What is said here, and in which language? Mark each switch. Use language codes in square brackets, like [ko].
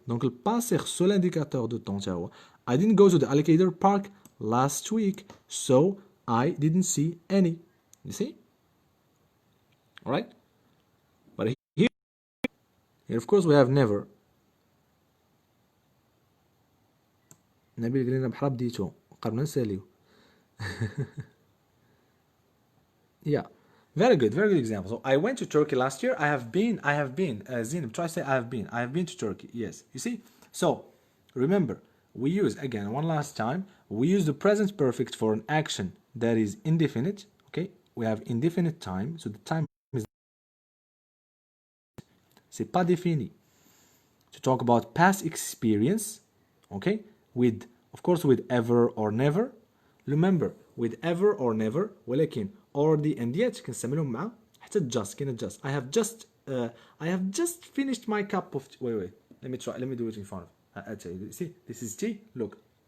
[fr] Donc le passé [ar] خصو [fr] l'indicateur de temps [ar] تاعو. [en] I didn't go to the alligator park last week, so I didn't see any. You see? All right? But here of course we have never. [ar] نبيل قال لنا بحال بديتو قربنا نساليو. [en] Yeah, very good example. So I went to Turkey last year. I have been. Zineb, try to say I have been to Turkey. Yes, you see. So remember, we use again one last time. We use the present perfect for an action that is indefinite. Okay, we have indefinite time. So the time is [fr] c'est pas défini. [en] To talk about past experience. Okay, with of course with ever or never. Remember with ever or never. [ar] ولكن [en] already and yet [ar] كنستعملهم مع حتى [en] just [ar] كاين [en] just. I have just finished my cup of tea. Wait. Let me do it in front of. See, this is tea. Look.